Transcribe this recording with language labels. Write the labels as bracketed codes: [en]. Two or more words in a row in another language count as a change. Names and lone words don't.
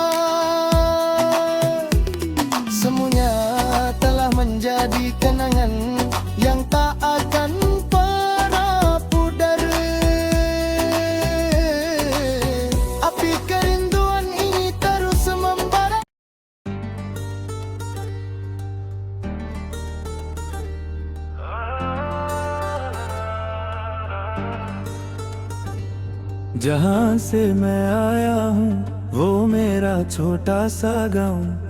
[id] Semuanya telah menjadi kenangan yang tak akan pernah pudar. Api kerinduan ini terus membara. [hi] जहाँ से मैं आया हूँ वो मेरा छोटा सा गाँव।